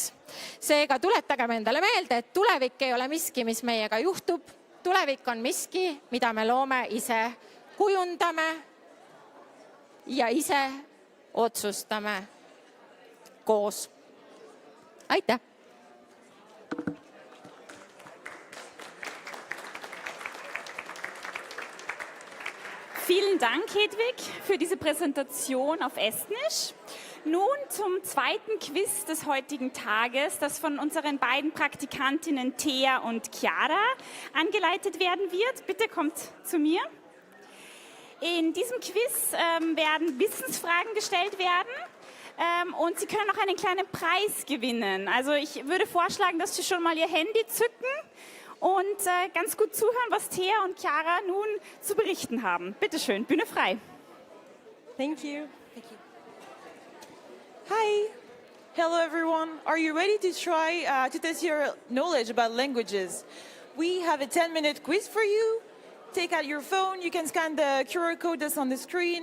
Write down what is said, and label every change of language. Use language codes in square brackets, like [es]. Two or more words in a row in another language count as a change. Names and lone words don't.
[et] Seega tuletagem endale meelde, et tulevik ei ole miski, mis meiega juhtub. Tulevik on miski, mida me loome ise, kujundame ja ise otsustame koos. Aitäh! [de] Vielen Dank, Hedwig, für diese Präsentation auf Estnisch. Nun zum zweiten Quiz des heutigen Tages, das von unseren beiden Praktikantinnen Thea und Chiara angeleitet werden wird. Bitte kommt zu mir. In diesem Quiz werden Wissensfragen gestellt werden und Sie können auch einen kleinen Preis gewinnen. Also ich würde vorschlagen, dass Sie schon mal Ihr Handy zücken und ganz gut zuhören, was Thea und Chiara nun zu berichten haben. Bitte schön, Bühne frei. [en] Thank you. Hi. Hello, everyone. Are you ready to try to test your knowledge about languages? We have a 10-minute quiz for you. Take out your phone. You can scan the QR code that's on the screen.